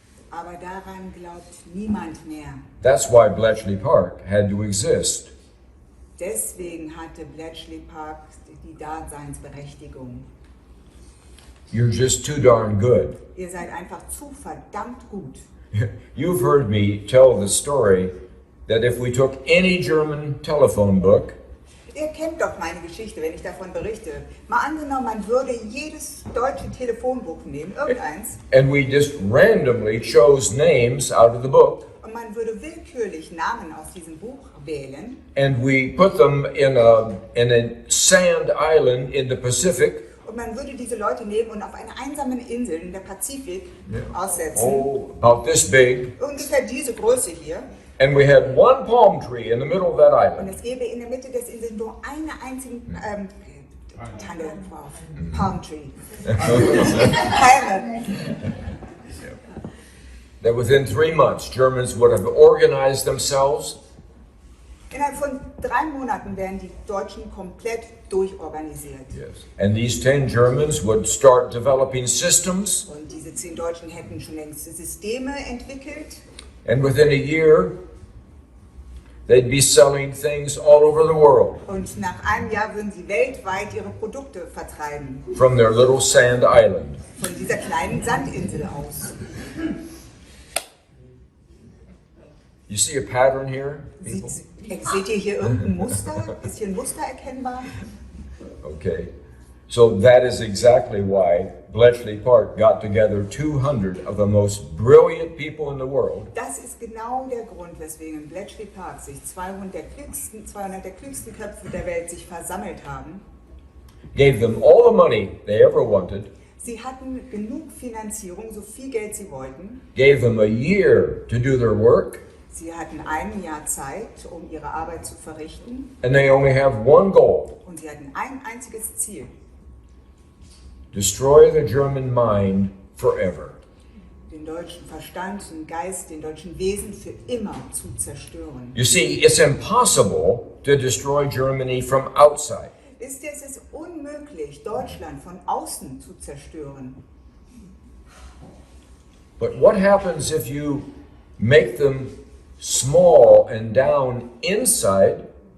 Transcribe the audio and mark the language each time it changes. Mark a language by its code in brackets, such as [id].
[de] Aber daran glaubt niemand mehr. [en] That's why Bletchley Park had to exist. [de] Deswegen hatte Bletchley Park die Daseinsberechtigung. [en] You're just too darn good. [de] Ihr seid einfach zu verdammt gut. [en] You've heard me tell the story that if we took any German telephone book [de] Ihr kennt doch meine Geschichte, wenn ich davon berichte. Mal angenommen, man würde jedes deutsche Telefonbuch nehmen, irgendeins, [en] and we just randomly chose names out of the book [de] und man würde willkürlich Namen aus diesem Buch wählen [en] and we put them in a sand island in the Pacific, [de] und man würde diese Leute nehmen und auf einer einsamen Insel in der Pazifik aussetzen, [en] oh, about this big, [de] ungefähr diese Größe hier, [en] and we had one palm tree in the middle of that [de] und [en] island. [de] es gäbe in der Mitte des Insels nur eine einzige Tanne drauf, [en] Palm Tree, [de] Palme. [en] That within 3 months, Germans would have organized themselves [de] Innerhalb von 3 Monaten wären die Deutschen komplett durchorganisiert. [en] and these 10 Germans would start developing systems, [de] Und diese 10 Deutschen hätten schon längst Systeme entwickelt. [en] and within a year, they'd be selling things all over the world [de] Und nach einem Jahr würden sie weltweit ihre Produkte vertreiben. [en] from their little sand island. [de] Von dieser kleinen Sandinsel aus. [en] You see a pattern here, people? [de] Seht ihr hier irgendein Muster? Ist hier ein Muster erkennbar? [en] Okay. So that is exactly why Bletchley Park got together 200 of the most brilliant people in the world [de] Das ist genau der Grund, weswegen in Bletchley Park sich 200 der klügsten Köpfe der Welt sich versammelt haben. [en] gave them all the money they ever wanted, [de] Sie hatten genug Finanzierung, so viel Geld sie wollten. [en] gave them a year to do their work, [de] Sie hatten ein Jahr Zeit, um ihre Arbeit zu verrichten, [en] and they only have one goal: [de] und sie hatten ein einziges Ziel: [en] destroy the German mind forever. [de] den deutschen Verstand, den Geist, den deutschen Wesen für immer zu zerstören. [en] You see, it's impossible to destroy Germany from outside. [de] Wisst ihr, es ist unmöglich, Deutschland von außen zu zerstören. [en] But what happens if you make them small and down inside?